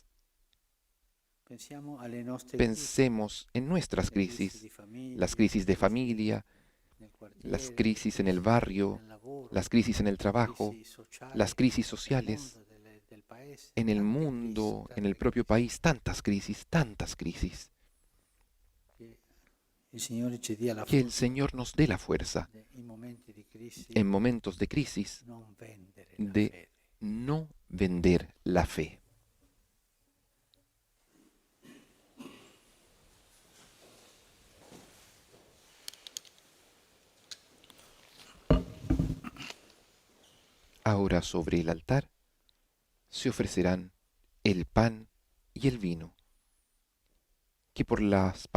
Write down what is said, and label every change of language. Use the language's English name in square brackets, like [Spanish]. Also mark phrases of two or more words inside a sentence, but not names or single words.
[Italian] Pensiamo alle nostre crisi, [Spanish] Pensemos en nuestras [Italian] le crisi [Spanish] crisis, [Italian] di famiglia, [Spanish] las [Italian] le [Spanish] crisis de [Italian] crisi [Spanish] familia, [Italian] nel [Spanish] las [Italian] quartiere, le [Spanish] crisis en el [Italian] crisi [Spanish] barrio, [Italian] nel lavoro, [Spanish] las crisis en el [Italian] le [Spanish] trabajo, [Italian] crisi [Spanish] las [Italian] sociali [Spanish] crisis [Italian] del [Spanish] sociales, [Italian] mondo, del paese, [Spanish] en el [Italian] tante crisi, [Spanish] mundo, en el [Italian] tante [Spanish] propio [Italian] crisi. [Spanish] país, tantas crisis, tantas crisis. [Italian] Che il Signore ci dia la [Spanish] Que el [Italian] forza [Spanish] Señor nos dé la fuerza [Italian] in momenti di crisi [Spanish] en momentos de crisis [Italian] non vendere la [Spanish] de [Italian] fede. [Spanish] no vender la fe. Ahora sobre el altar se ofrecerán el pan y el vino, que por las